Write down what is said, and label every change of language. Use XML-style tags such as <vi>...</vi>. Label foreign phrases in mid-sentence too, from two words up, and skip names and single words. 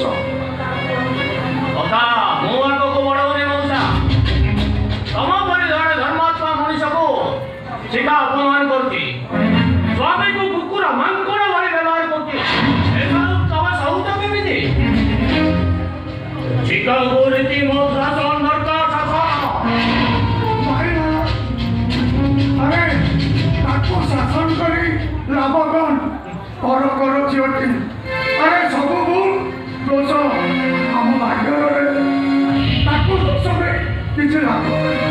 <or>କଥା ମୁଁ ଆଗକୁ ବଢଉନି ମଉସା। ତମ ପରି ଜଣେ ଧର୍ମାତ୍ମା ମଣିଷକୁ ଶିଖା ଅପମାନ କରୁଛି, ସ୍ୱାମୀକୁ କୁକୁର ମାଙ୍କଡ଼ ଭଳି ବ୍ୟବହାର କରୁଛି। ଏସବୁ ତମେ ସହୁଛ କେମିତି? ଶିଖାକୁ ରୀତି ମଉସା ଆରେ ତାକୁ ଶାସନ କରି ଲାଭ କ'ଣ? କର କର ଝିଅଟି ଆରେ ସବୁ ଭୁଲ ଦୋଷ ଆମ ଭାଗ୍ୟରେ ତାକୁ ଦୋଷରେ କିଛି ଲାଭ</or>